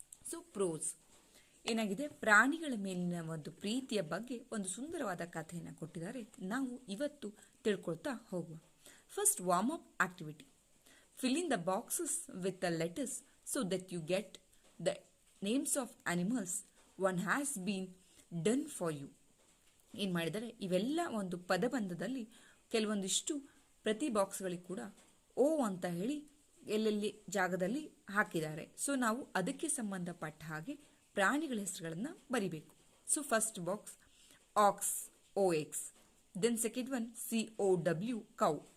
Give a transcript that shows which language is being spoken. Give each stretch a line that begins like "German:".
Kannada: So pros ಏನಾಗಿದೆ, ಪ್ರಾಣಿಗಳ ಮೇಲಿನ ಒಂದು ಪ್ರೀತಿಯ ಬಗ್ಗೆ ಒಂದು ಸುಂದರವಾದ ಕಥೆಯನ್ನು ಕೊಟ್ಟಿದ್ದಾರೆ. ನಾವು ಇವತ್ತು ತಿಳ್ಕೊಳ್ತಾ ಹೋಗುವ. First warm up activity.
English: Fill in the boxes with the letters so that you get the names of animals one has been done for you.
Kannada: ಏನು ಮಾಡಿದರೆ, ಇವೆಲ್ಲ ಒಂದು ಪದಬಂಧದಲ್ಲಿ ಕೆಲವೊಂದಿಷ್ಟು ಪ್ರತಿ ಬಾಕ್ಸ್ಗಳಿಗೆ ಕೂಡ ಓ ಅಂತ ಹೇಳಿ ಎಲ್ಲೆಲ್ಲಿ ಜಾಗದಲ್ಲಿ ಹಾಕಿದ್ದಾರೆ. ಸೊ ನಾವು ಅದಕ್ಕೆ ಸಂಬಂಧಪಟ್ಟ ಹಾಗೆ ಪ್ರಾಣಿಗಳ ಹೆಸರುಗಳನ್ನು ಬರಿಬೇಕು.
English: So first box ox, OX. Then second one COW, cow.